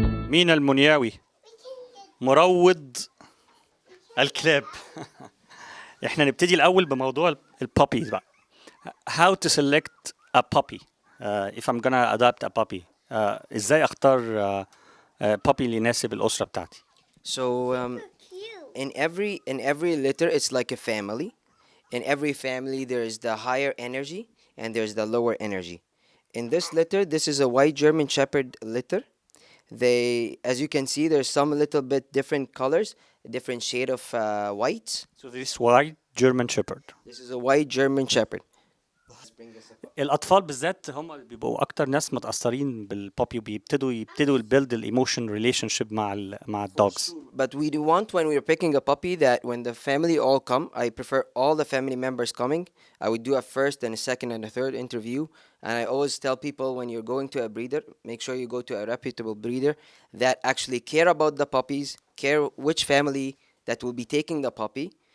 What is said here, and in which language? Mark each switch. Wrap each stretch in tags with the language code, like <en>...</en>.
<ar>مين المنياوي مروض الكلاب. احنا نبتدي الاول بموضوع البابيز بقى.</ar> <en>How to select a puppy if I'm gonna adopt a puppy.</en> <ar>ازاي اختار puppy اللي يناسب الاسره بتاعتي.</ar> <en>So in every litter it's like a family. In every family there is the higher energy and there's the lower energy. In this litter, this is a white German Shepherd litter. As you can see, there's some little bit different colors, a different shade of white. So this white German Shepherd. This is a white German Shepherd.</en> <ar>الأطفال بالذات هم اللي بيبقوا أكتر ناس متأثرين بالبابي وبيبتدوا build الإيموشن relationship مع الدوجز.</ar> <en>But we do want, when we're picking a puppy, that when the family all come, I prefer all the family members coming. I would do a first and a second and a third interview. And I always tell people, when you're going to a breeder, make sure you go to a reputable breeder that actually care about the puppies, care which family that will be taking the puppy.</en>